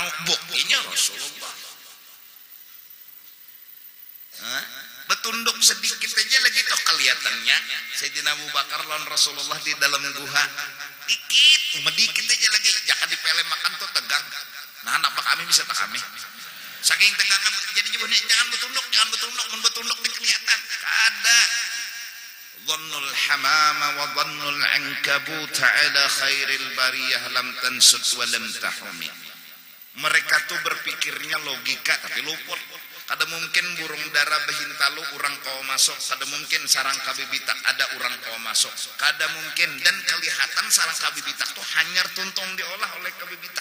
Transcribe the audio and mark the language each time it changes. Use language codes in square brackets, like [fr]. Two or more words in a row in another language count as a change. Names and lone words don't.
[bjn] Buktinya Rasulullah betunduk sedikit aja lagi toh kelihatannya Sayyidina Abu Bakar lawan Rasulullah di dalam guha dikit, medikit aja lagi, jangan dipele makan tuh tegang. Nah anak pak kami bisa tak kami saking tegang jadi jangan betunduk mun betunduk di kelihatan kada. [ar] ظنّ الحمامة وظنّ العنكبوت على خير البرية لم تنسج ولم تحم. [bjn] Mereka tuh berpikirnya logika tapi luput. Kada mungkin burung dara behintalu orang kau masuk, kada mungkin sarang kabibitak ada orang kau masuk, kada mungkin. Dan kelihatan sarang kabibitak tuh hanyar tuntung diolah oleh kabibitak.